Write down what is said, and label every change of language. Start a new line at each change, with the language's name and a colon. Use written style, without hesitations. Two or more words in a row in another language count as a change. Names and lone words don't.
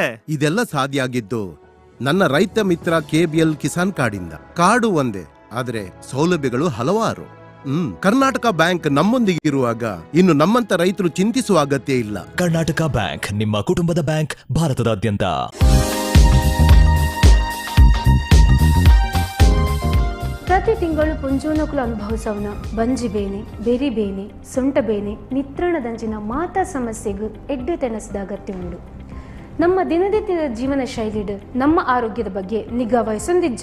Kannada: ಇದೆಲ್ಲ ಸಾಧ್ಯ ಆಗಿದ್ದು ನನ್ನ ರೈತ ಮಿತ್ರ KBL ಕಿಸಾನ್ ಕಾರ್ಡಿಂದ. ಕಾರ್ಡು ಒಂದೇ, ಆದ್ರೆ ಸೌಲಭ್ಯಗಳು ಹಲವಾರು. ಕರ್ನಾಟಕ ಬ್ಯಾಂಕ್ ನಮ್ಮೊಂದಿಗೆ ಇರುವಾಗ ಇನ್ನು ನಮ್ಮಂತ ರೈತರು ಚಿಂತಿಸುವ ಅಗತ್ಯ ಇಲ್ಲ. ಕರ್ನಾಟಕ ಬ್ಯಾಂಕ್, ನಿಮ್ಮ ಕುಟುಂಬದ ಬ್ಯಾಂಕ್, ಭಾರತದಾದ್ಯಂತ.
Tulu: ಪ್ರತಿ ತಿಂಗಳು ಪುಂಜೋನಕುಲು ಅನುಭವಿಸವನ ಬಂಜಿ ಬೇನೆ, ಬೆರಿ ಬೇನೆ, ಸೊಂಟ ಬೇನೆ, ನಿತ್ರಣದಂಚಿನ ಮಾತಾ ಸಮಸ್ಯೆಗೂ ಎಡ್ಡೆ ತೆನಸದ ಅಗತ್ಯ ಉಂಟು. ನಮ್ಮ ದಿನನಿತ್ಯದ ಜೀವನ ಶೈಲಿಡ್ ನಮ್ಮ ಆರೋಗ್ಯದ ಬಗ್ಗೆ ನಿಗಾ ವಹಿಸೊಂದಿಜ್ಜ.